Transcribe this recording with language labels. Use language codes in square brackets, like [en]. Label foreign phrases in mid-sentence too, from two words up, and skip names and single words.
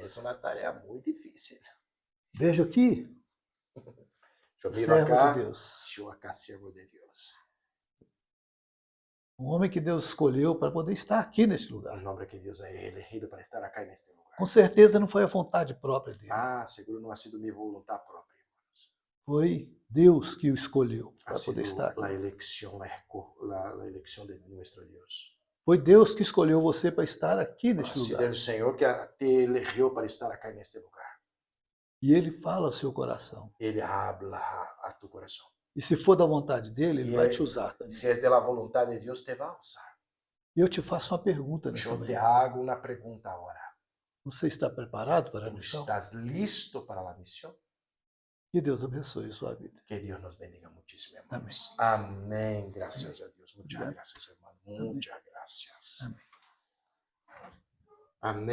[es] Es una tarea muy difícil. [pt] Veja aqui, [es] Yo miro [pt] servo de [es] acá, [pt] Deus. [es] yo acá siervo de Dios. [pt] Um homem que Deus escolheu para poder estar aqui nesse lugar. [es] Un hombre que Dios ha elegido para estar acá en este lugar. [pt] Com certeza não foi a vontade própria dele. [es] Ah, seguro no ha sido mi voluntad propia, hermanos. [pt] Foi Deus que o escolheu [es] Ha [pt] para poder [es] sido [pt] estar aqui. [es] la elección, la elección de nuestro Dios. [pt] Foi Deus que escolheu você para estar aqui [es] Ha [pt] neste [es] sido [pt] lugar. [es] el Señor que te eligió para estar acá en este lugar. [pt] E Ele fala ao seu coração. [es] Él habla a tu corazón. [pt] E se for da vontade dele, Ele E vai é- te usar também. [es] Si es de la voluntad de Dios, te va a usar. [pt] E eu te faço uma pergunta nessa [es] Yo te [pt] manhã. [es] hago una pregunta ahora. [pt] Você está preparado para a [es] ¿Tú [pt] missão? [es] estás listo para la misión? [pt] Que Deus abençoe a sua vida. [es] Que Dios nos bendiga muchísimo, hermanos. Amén. Gracias a Dios. Muchas Amén. gracias, hermano. Muchas gracias. [pt] Amém. [es] Amén.